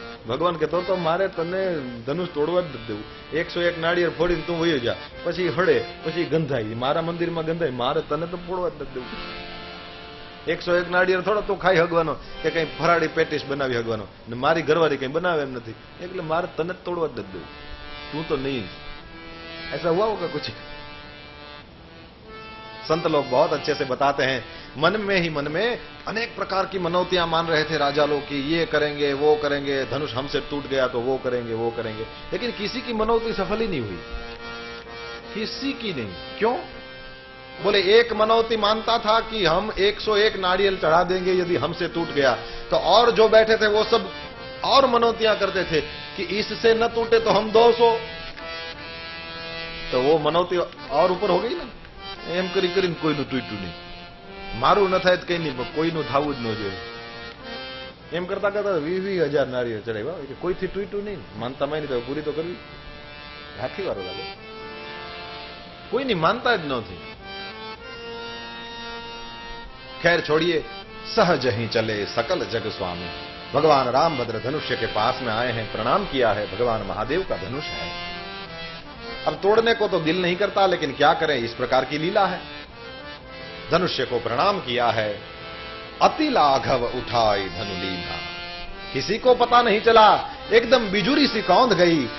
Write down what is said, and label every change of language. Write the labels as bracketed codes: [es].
[gu] ભગવાન કે તો મારે તને ધનુષ તોડવા જ નથી દેવું, 101 નાળિયેર ફોડીને તું વયો જા, પછી હળે, પછી ગંધાય, મારા મંદિરમાં ગંધાય, મારે તને તો ફોડવા જ નથી દેવું। 101 નાળિયેર થોડો તું ખાઈ હગવાનો કે કઈ ફરાળી પેટીસ બનાવી હગવાનો, ને મારી ઘરવાળી કઈ બનાવે એમ નથી, એટલે મારે તને જ તોડવા જ નથી દેવું, તું તો નહીં। [hi] ऐसा हुआ होगा कुछ? संत लोग बहुत अच्छे से बताते हैं, मन में ही मन में अनेक प्रकार की मनौतियां मान रहे थे राजा लोग कि ये करेंगे वो करेंगे, धनुष हमसे टूट गया तो वो करेंगे वो करेंगे, लेकिन किसी की मनौती सफल ही नहीं हुई, किसी की नहीं। क्यों? बोले एक मनौती मानता था कि हम 101 नारियल चढ़ा देंगे यदि हमसे टूट गया, तो और जो बैठे थे वो सब और मनौतियां करते थे कि इससे न टूटे तो हम 200, तो वो मनौती और ऊपर हो गई ना। [gu] એમ કરી કરીને કોઈનું તૂટ્યું નહીં, મારું ન થાય તો કઈ નહીં, કોઈનું થવું જ ન જોઈએ, એમ કરતા કરતા 20,000 નારિયેળ ચડાવ્યા, કોઈથી તૂટ્યું નહીં, માનતા માની તો પૂરી તો કરવી, હાથી વાળો લાગે, કોઈની માનતા જ ન થઈ। [hi] खैर छोड़िए, सहज ही चले सकल जग स्वामी। भगवान रामभद्र धनुष्य के पास में आए हैं, प्रणाम किया है, भगवान महादेव का धनुष है। अब तोड़ने को तो दिल नहीं करता, लेकिन क्या करें, इस प्रकार की लीला है। धनुष्य को प्रणाम किया है, अति लाघव उठाई धनुलीला, किसी को पता नहीं चला, एकदम बिजुरी सी कौंध गई